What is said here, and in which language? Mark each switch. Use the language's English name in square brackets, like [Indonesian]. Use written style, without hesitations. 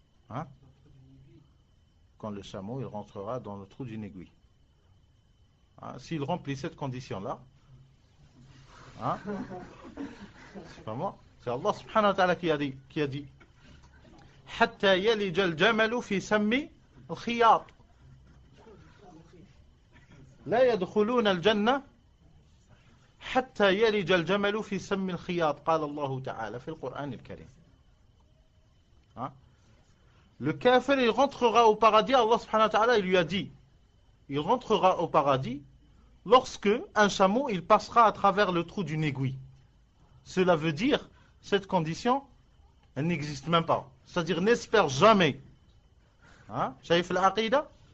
[French] Hein? Quand le chameau il rentrera dans le trou d'une aiguille. Hein? S'il remplit cette condition-là, hein? C'est pas moi, c'est Allah subhanahu wa ta'ala qui a dit [Arabic] حتى يلج الجمل في سم الخياط لا يدخلون الجنة حتى يلج الجمل في سم الخياط قال الله تعالى في القرآن الكريم. [French] Hein? Le kafir il rentrera au paradis, Allah subhanahu wa ta'ala il lui a dit il rentrera au paradis lorsque un chameau il passera à travers le trou d'une aiguille. Cela veut dire cette condition elle n'existe même pas. C'est-à-dire n'espère jamais. Hein? Shaïf al-Aqida.